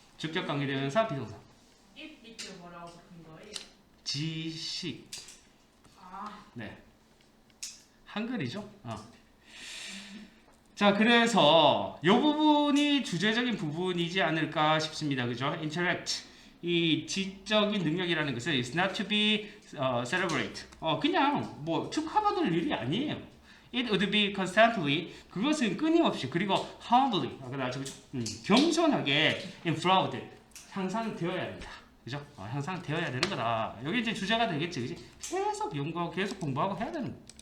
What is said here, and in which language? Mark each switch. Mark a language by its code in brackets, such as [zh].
[ko] 주격 관계대명사 비동사. it 밑에 뭐라고 적힌 거예요? 지식. 네. 한글이죠. 자, 그래서 이 부분이 주제적인 부분이지 않을까 싶습니다. 그죠? intellect. 이 지적인 능력이라는 것은 [en] is not to be celebrate. [ko] 그냥 축하받을 일이 아니에요. [en] It would be constantly. [ko] 그것은 끊임없이 그리고 humbly. 겸손하게 improved. 향상되어야 된다. 그죠? 향상되어야 되는 거다. 여기 이제 주제가 되겠지, 그지? 계속 연구하고 계속 공부하고 해야 되는 거.